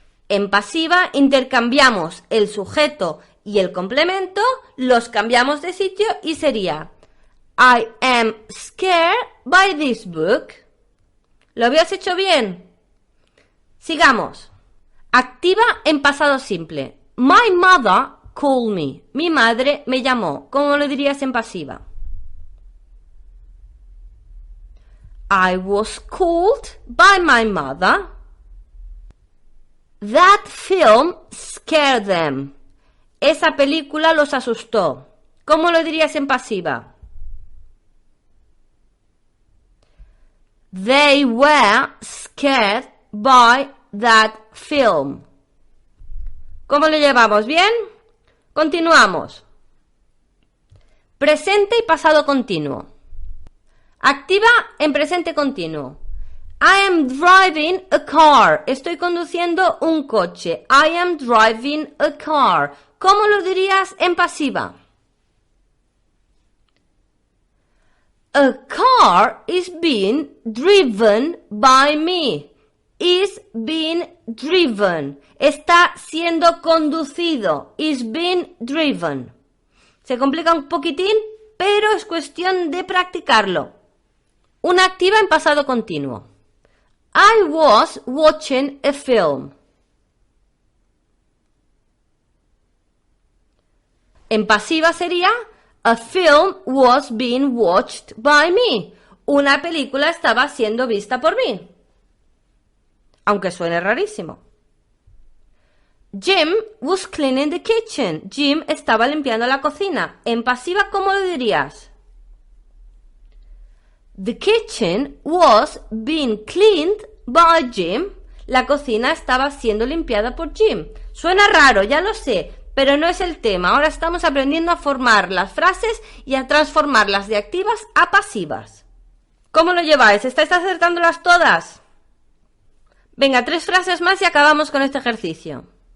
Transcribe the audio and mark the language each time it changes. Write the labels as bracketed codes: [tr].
[es] En pasiva intercambiamos el sujeto y el complemento, los cambiamos de sitio y sería [en] I am scared by this book. [es] ¿Lo habías hecho bien? Sigamos. Activa en pasado simple. [en] My mother called me. [es] Mi madre me llamó. ¿Cómo lo dirías en pasiva? [en] I was called by my mother. That film scared them. [es] Esa película los asustó. ¿Cómo lo dirías en pasiva? [en] They were scared by that film. [es] ¿Cómo lo llevamos? ¿Bien? Continuamos. Presente y pasado continuo. Activa en presente continuo. [en] I am driving a car. [es] Estoy conduciendo un coche. [en] I am driving a car. [es] ¿Cómo lo dirías en pasiva? [en] A car is being driven by me. Is being driven. [es] Está siendo conducido. [en] Is being driven. [es] Se complica un poquitín, pero es cuestión de practicarlo. Una activa en pasado continuo. [en] I was watching a film. [es] En pasiva sería [en] a film was being watched by me. [es] Una película estaba siendo vista por mí. Aunque suene rarísimo. [en] Jim was cleaning the kitchen. [es] Jim estaba limpiando la cocina. En pasiva, ¿cómo lo dirías? [en] The kitchen was being cleaned by Jim. [es] La cocina estaba siendo limpiada por Jim. Suena raro, ya lo sé, pero no es el tema. Ahora estamos aprendiendo a formar las frases y a transformarlas de activas a pasivas. ¿Cómo lo lleváis? ¿Estáis acertándolas todas? Venga, 3 frases más y acabamos con este ejercicio.